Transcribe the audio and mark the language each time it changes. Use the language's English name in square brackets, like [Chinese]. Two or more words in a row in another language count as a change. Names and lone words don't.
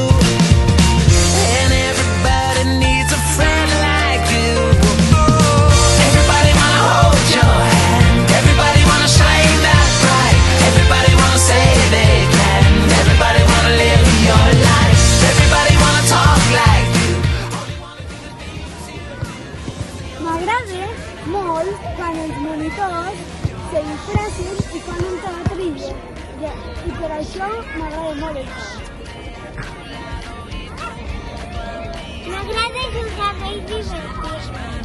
[English] And everybody needs a friend like you. Everybody wanna hold your hand. Everybody wanna shine that bright. Everybody wanna say they can. Everybody wanna live your life. Everybody wanna talk like you. [Catalan] M'agrada molt quan els monitors se disfressen i fan un teatre i per això m'agrada molt això. M'agrada jugar bé i divertir-me.